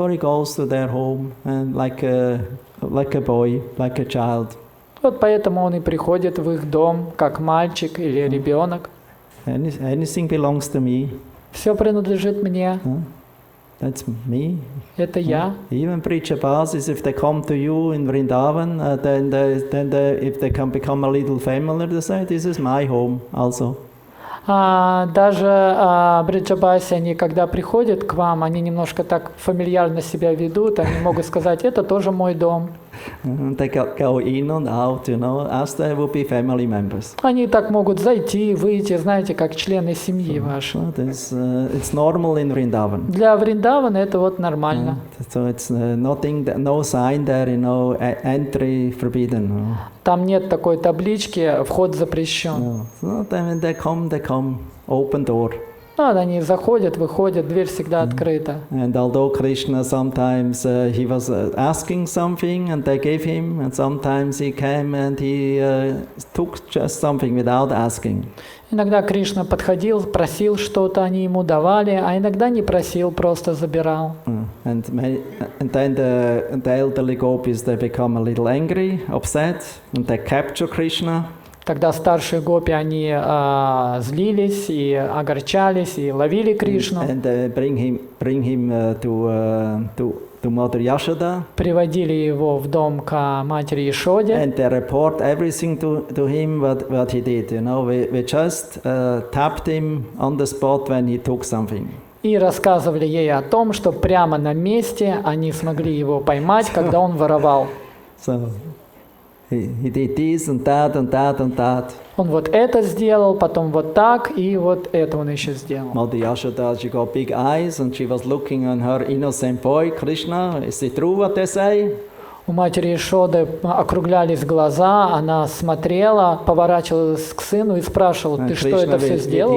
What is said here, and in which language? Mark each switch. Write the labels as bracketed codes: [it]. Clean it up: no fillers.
[en] Therefore he goes to their home and like a boy, like a child. [ru] Вот поэтому он и приходит в их дом, как мальчик или ребенок. [en] Anything belongs to me. [ru] Все принадлежит мне. [en] That's me. [ru] Это я. [en] Even Pritchabasis, if they come to you in Vrindavan, if they can become a little familiar, they say, this is my home also. [ru] Даже бриджабаси, они когда приходят к вам, они немножко так фамильярно себя ведут, они могут сказать, это тоже мой дом. [en] They go in and out, as they would be family members. [ru] Они так могут зайти и выйти, знаете, как члены семьи вашей. [en] It's normal in Vrindavan. [ru] Для Вриндавана это вот нормально. [en] So it's nothing, no sign there, entry forbidden. [ru] Там нет такой таблички «Вход запрещен». [en] So when they come, open door. [ru] Они заходят, выходят, дверь всегда открыта. [en] And although Krishna sometimes he was asking something and they gave him, and sometimes he came and he took just something without asking. [ru] Иногда Кришна подходил, просил что-то, они ему давали, а иногда не просил, просто забирал. [en] And then the elderly gopis, they become a little angry, upset, and they capture Krishna. [ru] Тогда старшие гопи, они злились и огорчались, и ловили Кришну. [en] And bring him to Mother Yashoda. [ru] Приводили его в дом к матери Ешоде. [en] And they report everything to him what he did. We just tapped him on the spot when he took something. [ru] И рассказывали ей о том, что прямо на месте они смогли его поймать, когда он воровал. [en] So he did this and that and that and that. [ru] Он вот это сделал, потом вот так, и вот это он еще сделал. [en] Mother Yashoda, she got big eyes and she was looking on her innocent boy, Krishna. Is it true what they say? [ru] У матери Ешоды округлялись глаза, она смотрела, поворачивалась к сыну и спрашивала, ты что, это все сделал?